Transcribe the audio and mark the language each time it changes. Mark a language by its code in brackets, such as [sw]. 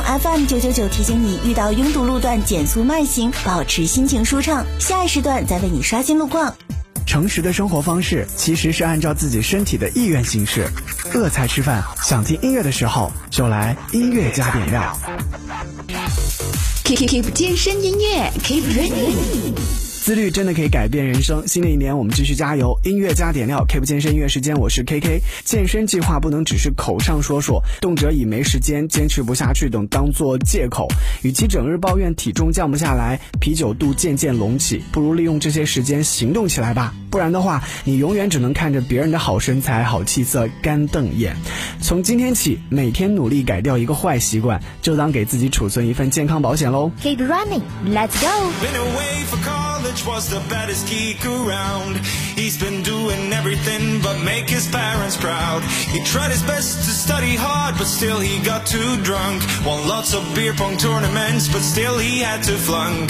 [zh] FM 999提醒你，遇到拥堵路段减速慢行，保持心情舒畅，下一时段再为你刷新路况。诚实的生活方式其实是按照自己身体的意愿行事。饿才吃饭，想听音乐的时候就来音乐加点料。 Keep 健身音乐 Keep Ready。自律真的可以改变人生，新的一年我们继续加油，音乐加点料 Keep 健身音乐时间，我是 KK。健身计划不能只是口上说说，动辄以没时间、坚持不下去等当作借口，与其整日抱怨体重降不下来，啤酒肚渐渐隆起，不如利用这些时间行动起来吧。不然的话你永远只能看着别人的好身材好气色干瞪眼。从今天起每天努力改掉一个坏习惯，就当给自己储存一份健康保险咯。 [en] Keep running, let's go. Been away for college was the baddest geek around. He's been doing everything but make his parents proud. He tried his best to study hard but still he got too drunk. Won lots of beer pong tournaments but still he had to flunk.